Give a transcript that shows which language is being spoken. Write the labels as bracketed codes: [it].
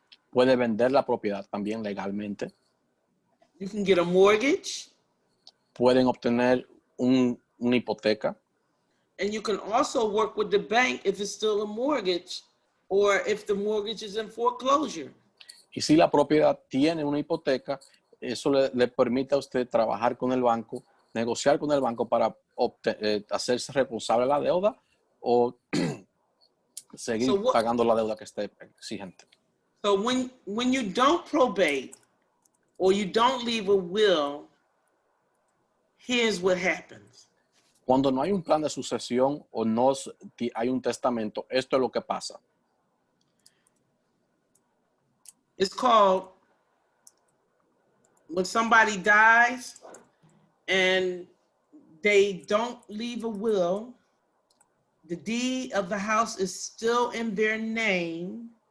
[es] Puede vender la propiedad también legalmente. [en] You can get a mortgage. [es] Pueden obtener una hipoteca. [en] And you can also work with the bank if it's still a mortgage or if the mortgage is in foreclosure. [es] Y si la propiedad tiene una hipoteca, eso le permite a usted trabajar con el banco, negociar con el banco para hacerse responsable de la deuda o seguir pagando la deuda que esté exigente. [en] So when you don't probate or you don't leave a will, here's what happens. [es] Cuando no hay un plan de sucesión o no hay un testamento, esto es lo que pasa. [en] It's called when somebody dies and they don't leave a will, the deed of the house is still in their name.